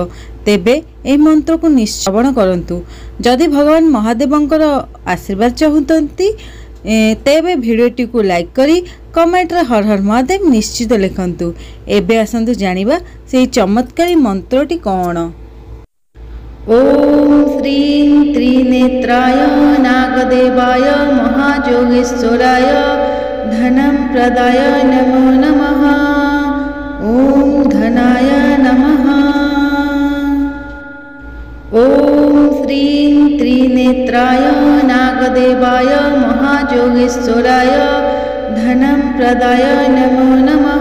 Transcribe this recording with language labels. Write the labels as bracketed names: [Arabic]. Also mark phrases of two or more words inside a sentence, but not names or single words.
[Odia] ତେବେ ଏହି ମନ୍ତ୍ର କୁ ନିଶ୍ଚୟ କରନ୍ତୁ। ଯଦି ଭଗବାନ ମହାଦେବଙ୍କର ଆଶୀର୍ବାଦ ଚାହୁଁଥାନ୍ତି ତେବେ ଭିଡିଓଟି କୁ ଲାଇକ କରି କମେଣ୍ଟ ରେ ହର ହର ମହାଦେବ ନିଶ୍ଚିତ ଲେଖନ୍ତୁ। ଏବେ ଆସନ୍ତୁ ଜାଣିବା ସେହି ଚମତ୍କାରୀ ମନ୍ତ୍ରଟି କଣ। [Sanskrit] ओम श्रीं त्रिनेत्राय नागदेवाय महाजोगेश्वराय धनं प्रदाय नमो नमः। ओम धनाय नमः। ओम श्रीं त्रिनेत्राय नागदेवाय महाजोगेश्वराय धनं प्रदाय नमो नमः।